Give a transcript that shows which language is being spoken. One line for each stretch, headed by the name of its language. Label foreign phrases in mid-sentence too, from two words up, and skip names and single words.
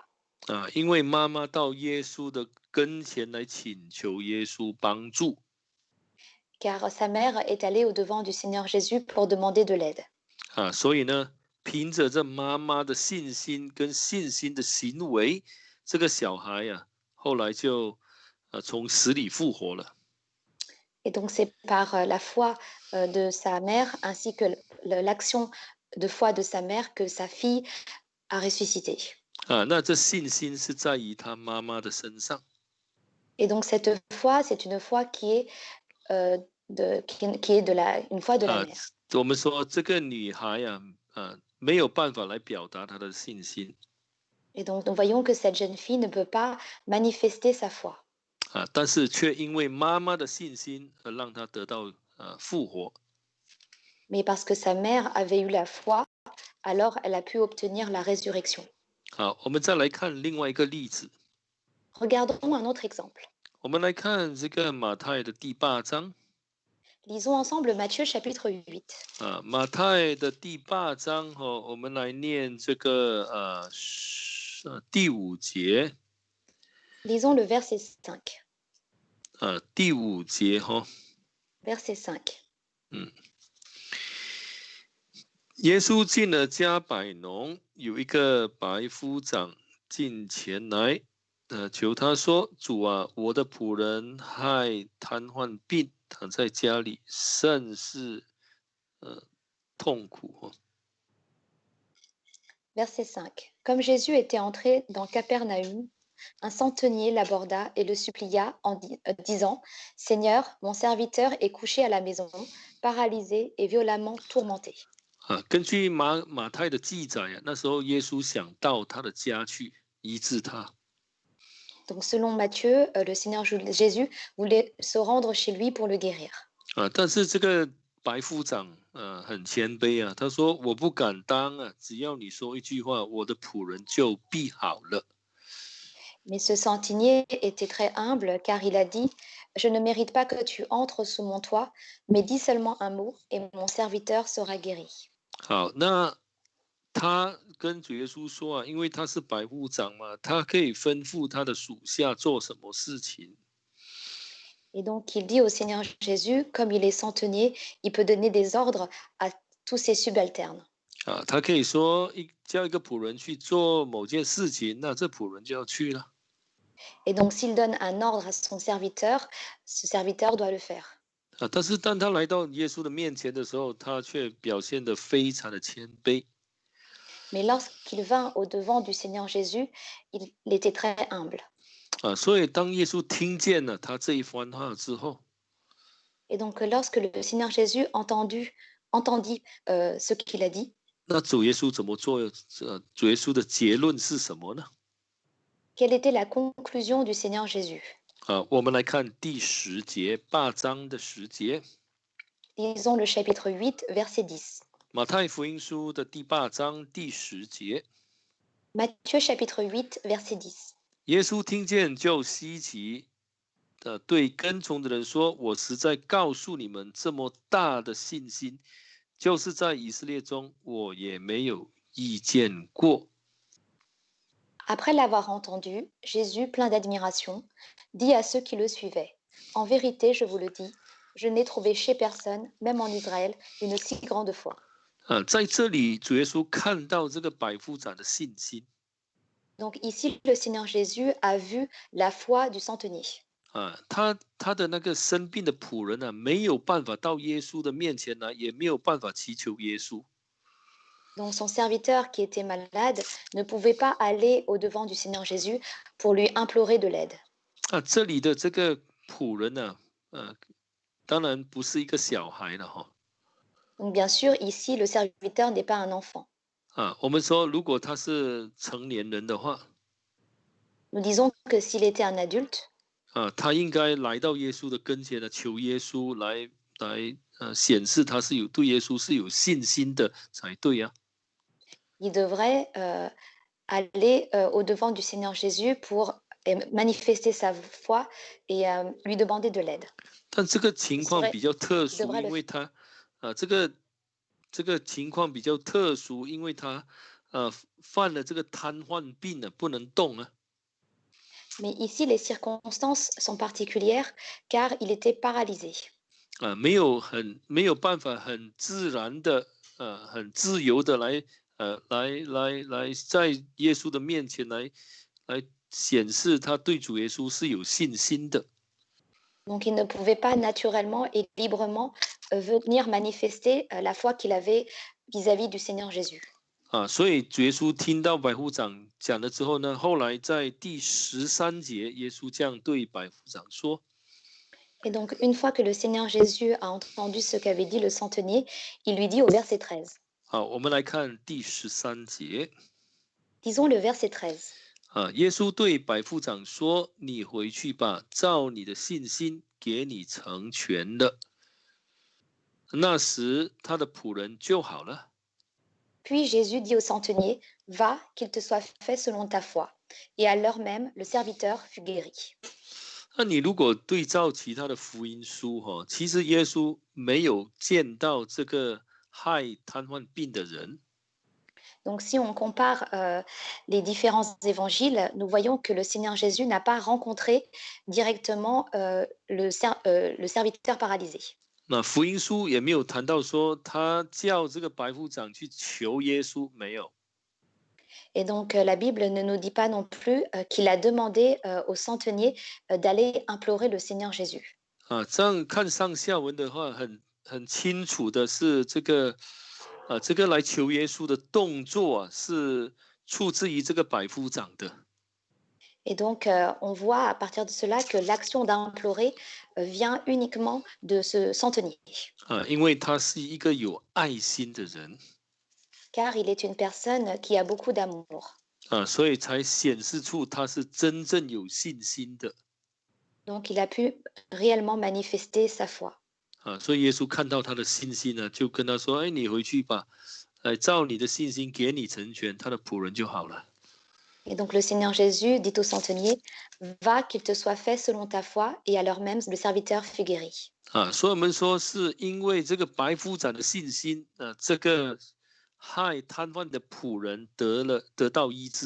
Chinese: 因为妈妈到耶稣的跟前来请求耶稣帮助。
French: Car sa mère est allée au-devant du Seigneur Jésus pour demander de l'aide.
Chinese: 所以呢，凭着这妈妈的信心跟信心的行为，这个小孩后来就从死里复活了。
French: Et donc, c'est par la foi de sa mère ainsi que l'action de foi de sa mère que sa fille a ressuscité.
Chinese: 那这信心是在于他妈妈的身上。
French: Et donc, cette foi, c'est une foi qui est, qui est une foi de la mère.
Chinese: 我们说这个女孩没有办法来表达她的信心。
French: Et donc, nous voyons que cette jeune fille ne peut pas manifester sa foi.
Chinese: 但是却因为妈妈的信心而让她得到复活。
French: Mais parce que sa mère avait eu la foi, alors elle a pu obtenir la résurrection.
Chinese: 好，我们再来看另外一个例子。
French: Regardons un autre exemple.
Chinese: 我们来看这个马太的第8章。
French: Lisons ensemble Matthieu chapitre 8.
Chinese: 马太的第8章我们来念这个第5节。
French: Lisons le verset 5.
Chinese: 第5节
French: Verset 5.
Chinese: 耶稣进了加百农，有一个百夫长进前来，求他说：“主啊，我的仆人害瘫痪病，躺在家里，甚是痛苦。”
French: Verset 5. Comme Jésus était entré dans Capernaum, un centenier l'aborda et le supplia en disant: Seigneur, mon serviteur est couché à la maison, paralysé et violemment tourmenté.
Chinese: 根据马太的记载那时候耶稣想到他的家去医治他。
French: Donc, selon Matthieu, le Seigneur Jésus voulait se rendre chez lui pour le guérir.
Chinese: 但是这个白夫长很谦卑他说：“我不敢当只要你说一句话，我的仆人就必好了。”
French: Mais ce centenier était très humble car il a dit: Je ne mérite pas que tu entres sous mon toit, mais dis seulement un mot et mon serviteur sera guéri.
Chinese: 好，那他跟主耶稣说因为他是百夫长嘛，他可以吩咐他的属下做什么事情。
French: Et donc il dit au Seigneur Jésus, comme il est centenier, il peut donner des ordres à tous ses subalternes.
Chinese: 他可以说叫一个仆人去做某件事情，那这仆人就要去了。
French: Et donc s'il donne un ordre à son serviteur, ce serviteur doit le faire.
Chinese: 但是当他来到耶稣的面前的时候，他却表现得非常的谦卑。
French: Mais lorsqu'il vint au-devant du Seigneur Jésus, il était très humble.
Chinese: 所以当耶稣听见了他这一番话之后，
French: Et donc, lorsque le Seigneur Jésus entendit ce qu'il a dit,
Chinese: 那主耶稣怎么做？主耶稣的结论是什么呢？
French: quelle était la conclusion du Seigneur Jésus?
Chinese: 我们来看第10节，8章的10节，
French: Lisons le chapitre 8, verset 10.
Chinese: 马太福音书的第8章第10节，
French: Matthieu chapitre 8, verset 10.
Chinese: 耶稣听见就稀奇的对跟从的人说：“我实在告诉你们，这么大的信心，就是在以色列中，我也没有遇见过。”
French: Après l'avoir entendu, Jésus, plein d'admiration, dit à ceux qui le suivaient, en vérité, je vous le dis, je n'ai trouvé chez personne, même en Israël, une si grande foi.
Chinese: 在这里，主耶稣看到这个百夫长的信心。
French: Donc ici, le Seigneur Jésus a vu la foi du centenier.
Chinese: 他的那个生病的仆人呢，没有办法到耶稣的面前来，也没有办法祈求耶稣。
French: Donc son serviteur qui était malade ne pouvait pas aller au-devant du Seigneur Jésus pour lui implorer de l'aide.
Chinese: 这里的这个仆人呢，当然不是一个小孩了哈。
French: Donc bien sûr, ici, le serviteur n'est pas un enfant.
Chinese: 我们说，如果他是成年人的话，
French: Nous disons que s'il était un adulte,
Chinese: 他应该来到耶稣的跟前呢，求耶稣来显示他是对耶稣是有信心的才对啊。
French: il devrait aller au-devant du Seigneur Jésus pour manifester sa foi et lui demander de l'aide.
Chinese: 但这个情况比较特殊，
French: devrait
Chinese: 因为他这个情况比较特殊，因为他犯了这个瘫痪病了，不能动啊。
French: Mais ici, les circonstances sont particulières car il était paralysé.
Chinese: 没有办法很自然的很自由的来在耶稣的面前来显示他对主耶稣是有信心的。
French: Donc il ne pouvait pas naturellement et librement venir manifester la foi qu'il avait vis-à-vis du Seigneur Jésus.
Chinese: 所以主耶稣听到百夫长讲了之后呢，后来在第13节，耶稣这样对百夫长说。
French: Et donc, une fois que le Seigneur Jésus a entendu ce qu'avait dit le centenier, il lui dit au verset 13.
Chinese: 我们来看第13节。
French: Disons le verset 13.
Chinese: 耶稣对百夫长说：“你回去吧，照你的信心给你成全了。” 那时他的仆人就好了。
French: Puis Jésus dit au centenier, va, qu'il te soit fait selon ta foi. Et à l'heure même, le serviteur fut guéri.
Chinese: 那你如果对照其他的福音书，其实耶稣没有见到这个害瘫痪病的人。
French: Donc si on compare les différents évangiles, nous voyons que le Seigneur Jésus n'a pas rencontré directement le serviteur paralysé.
Chinese: 那福音书也没有谈到说他叫这个百夫长去求耶稣，没有。
French: Et donc, la Bible ne nous dit pas non plus qu'il a demandé au centenier d'aller implorer le Seigneur Jésus.
Chinese: 这样看上下文的话，很清楚的是这个来求耶稣的动作是出自于这个百夫长的。
French: Et donc, on voit à partir de cela que l'action d'implorer vient uniquement de ce centenier.
Chinese: 因为他是一个有爱心的人。
French: Car il est une personne qui a beaucoup d'amour.
Chinese: 所以才显示出他是真正有信心的。
French: Donc, il a pu réellement manifester sa foi.
Chinese: 所以耶稣看到他的信心呢，就跟他说：“哎，你回去吧，照你的信心给你成全，他的仆人就好了。”
French: Et donc, le Seigneur Jésus dit au centenier, va, qu'il te soit fait selon ta foi. Et à l'heure même, le serviteur fut guéri.
Chinese: 所以我们说是因为这个百夫长的信心，这个害瘫痪的仆人得到医治。